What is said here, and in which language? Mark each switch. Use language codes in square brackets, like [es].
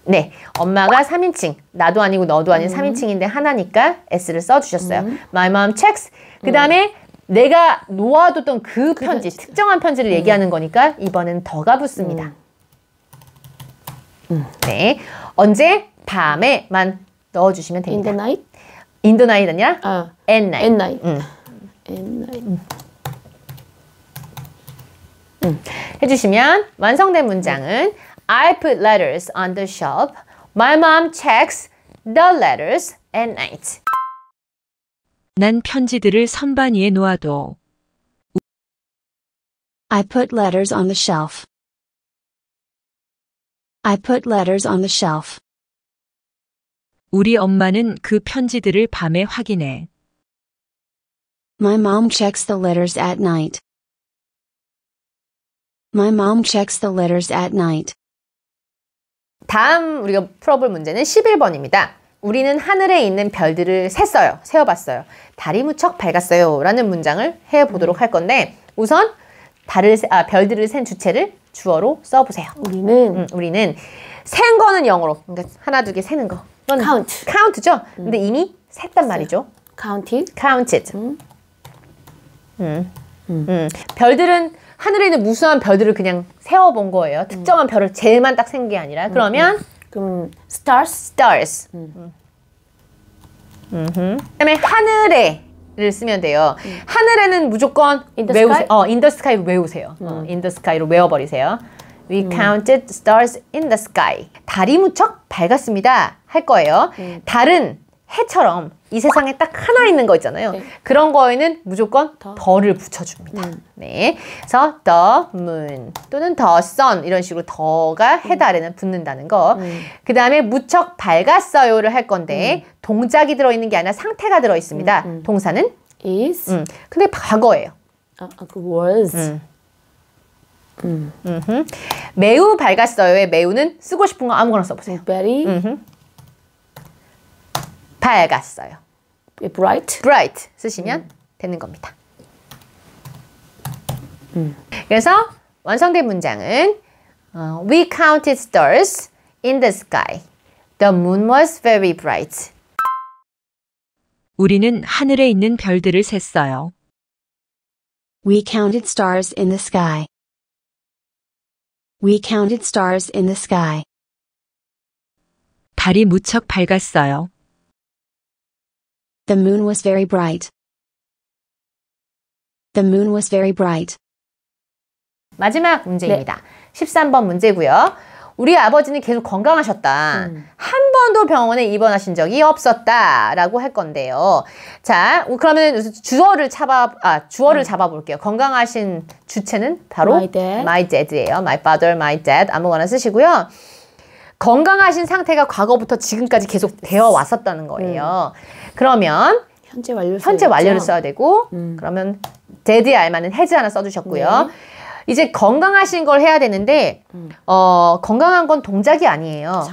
[ko] 네, 엄마가 3인칭, 나도 아니고 너도 아닌 3인칭인데 하나니까 S를 써주셨어요. [en] My mom checks. [ko] 그 다음에 내가 놓아뒀던 그 편지, 특정한 편지를 얘기하는 거니까 이번엔 더가 붙습니다. 네, 언제? 밤에만 넣어주시면 됩니다. [en] In the night. In the night [ko] 아니라 [en] at night. At night. At night. [ko] 해주시면 완성된 문장은 [en] I put letters on the shelf. My mom checks the letters at night. [ko] 난 편지들을 선반 위에 놓아둬. [en] I put letters on the shelf. I put letters on the shelf. [ko] 우리 엄마는 그 편지들을 밤에 확인해. [en] My mom checks the letters at night. My mom checks the letters at night. [ko] 다음 우리가 풀어볼 문제는 11번입니다. 우리는 하늘에 있는 별들을 셌어요. 세어봤어요. 달이 무척 밝았어요. 라는 문장을 해보도록 할 건데 우선 별들을 센 주체를 주어로 써보세요. 우리는 센 거는 영어로. 그러니까 하나, 두 개 세는 거. [en] count. [ko] count죠. 근데 이미 셌단 말이죠. [en] counted. counted. [ko] 별들은 하늘에 있는 무수한 별들을 그냥 세어본 거예요. 특정한 별을 제일만 딱 센 게 아니라. 그러면 그럼 stars. [en] stars. [ko] 그다음에 하늘에를 쓰면 돼요. 하늘에는 무조건 [en] In the [ko] 외우세요. [en] sky? in the sky로 [ko] 외우세요. [en] in the sky로 [ko] 외워버리세요. [en] We counted stars in the sky. [ko] 달이 무척 밝았습니다. 할 거예요. 달은 해처럼 이 세상에 딱 하나 있는 거 있잖아요. 네. 그런 거에는 무조건 더를 붙여줍니다. 네, 그래서 the moon 또는 the sun 이런 식으로 더가 해달에는 붙는다는 거. 그 다음에 무척 밝았어요를 할 건데 동작이 들어있는 게 아니라 상태가 들어있습니다. 동사는 [en] is. [ko] 근데 과거예요. [en] 그 was. [ko] 매우 밝았어요의 매우는 쓰고 싶은 거 아무거나 써보세요. [en] very. [ko] 밝았어요. [en] bright. [ko] bright 쓰시면 되는 겁니다. 그래서 완성된 문장은 [en] We counted stars in the sky. The moon was very bright. [ko] 우리는 하늘에 있는 별들을 셌어요. [en] We counted stars in the sky. We counted stars in the sky. [ko] 달이 무척 밝았어요. [en] The moon was very bright. The moon was very bright. [ko] 마지막 문제입니다. 13번 문제고요. 우리 아버지는 계속 건강하셨다. 한 번도 병원에 입원하신 적이 없었다. 라고 할 건데요. 자, 그러면 주어를 잡아볼게요. 건강하신 주체는 바로 [en] My dad. [ko] 예요. [en] My father, my dad [ko] 아무거나 쓰시고요. 건강하신 상태가 과거부터 지금까지 계속 되어 왔었다는 거예요. 그러면 현재 완료. 현재 완료를 써야 되고 그러면 dad의 알마는 has 하나 써주셨고요. 네. 이제 건강하신 걸 해야 되는데 건강한 건 동작이 아니에요.